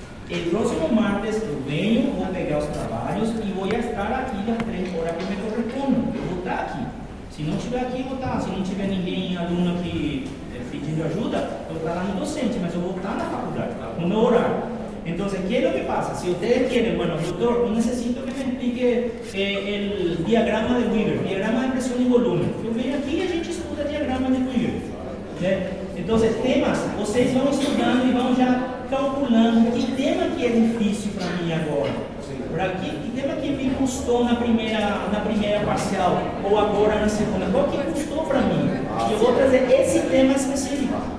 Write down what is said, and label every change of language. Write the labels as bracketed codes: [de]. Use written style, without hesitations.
[es] El próximo martes [pt] eu venho, vou pegar os trabalhos e vou estar aqui das 3 horas que me correspondem. Eu vou estar aqui. Se não estiver aqui, eu vou estar. Se não tiver ninguém, aluno aqui pedindo ajuda, eu vou estar lá no docente, mas eu vou estar na faculdade, no meu horário. Então, [es] ¿qué es lo que pasa? Si ustedes quieren, bueno, doctor, yo necesito que me explique el diagrama de Wigger, diagrama de presión y volumen. [pt] Eu venho aqui e a gente estuda diagrama de Wigger. Né? Então, temas, vocês vão estudando e vão já calculando que tema que é difícil para mim agora. Que tema que me custou na primeira parcial ou agora na segunda. Qual que custou para mim? E eu vou trazer esse tema específico.